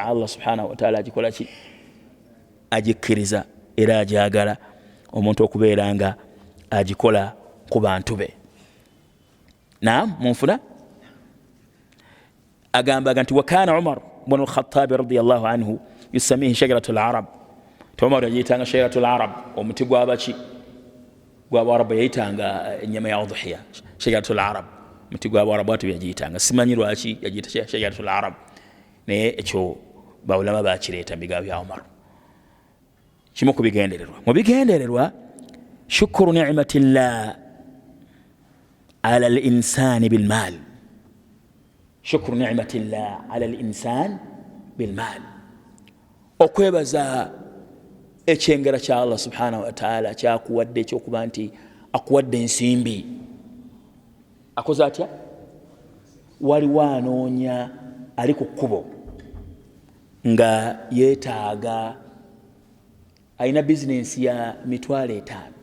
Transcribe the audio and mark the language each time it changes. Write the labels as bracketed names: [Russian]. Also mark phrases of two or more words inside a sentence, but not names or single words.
[Arabic] الله سبحانه وتعالى [Ganda] agikola ki? Agikkiriza era agyagala omuntu okubeera nga agikola ku bantu be. Munfuna agambaga nti [Arabic] وكان عمر بن الخطاب رضي الله عنه يسميه شجرة العرب. [Ganda] Umar yayitanga [Arabic] شجرة العرب, [Ganda] omuti gw'abaki gw'Abarabu yayitanga ennyama ya udhiya, [Arabic] شجرة العرب, [Ganda] omuti gw'Abarabu ati yagiyitanga. Simanyi lwaki yagiyita [Arabic] شجرة العرب, [Ganda] naye ekyo bawulama bakireeta mu bigambo bya Umar. Kimu ku bigendererwa, mu bigendererwa [Arabic] شكر نعمة الله على الإنسان بالمال. شكر نعمة الله على الإنسان بالمال, [Ganda] okwebaza ekyengera kya [Arabic] الله سبحانه وتعالى [Ganda] kyakuwadde, ekyokuba nti akuwadde ensimbi, akoze atya waliwo anoonya ali ku kkubo nga yeetaaga alina bizinensi ya $5,000